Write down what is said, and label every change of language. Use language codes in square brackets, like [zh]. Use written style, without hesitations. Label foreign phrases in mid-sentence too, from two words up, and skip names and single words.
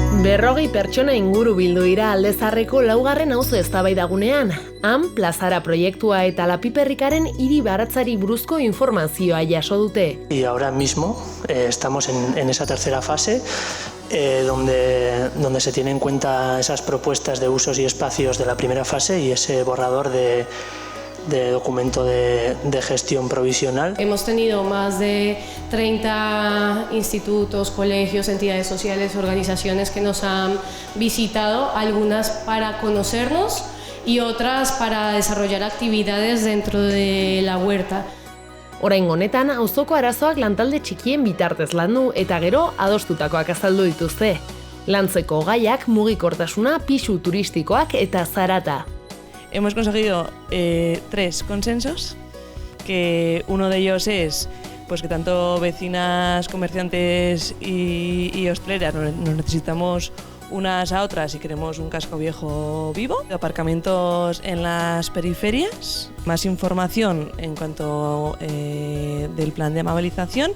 [eu] 40 pertsona inguru bildu dira Aldezarreko laugarren auzo eztabaidagunean. Han, plazara proiektua eta Lapiperrikaren hiri baratzari buruzko informazioa jaso dute. [es] Y ahora mismo estamos en esa tercera fase donde se tienen en cuenta esas propuestas de usos y espacios de la primera fase y ese borrador de documento de gestión provisional. Hemos tenido más de 30 institutos, colegios, entidades sociales, organizaciones que nos han visitado, algunas para conocernos y otras para desarrollar actividades dentro de la huerta. [eu] Oraingo honetan, auzoko arazoak lantalde txikien bitartez landu eta gero adostutakoak azaldu dituzte. Lantzeko gaiak mugikortasuna, pisu turistikoak eta zarata. [es] Hemos conseguido 3 consensos, que uno de ellos es pues que tanto vecinas, comerciantes y hosteleras nos necesitamos unas a otras y queremos un casco viejo vivo, aparcamientos en las periferias, más información en cuanto del plan de amabilización.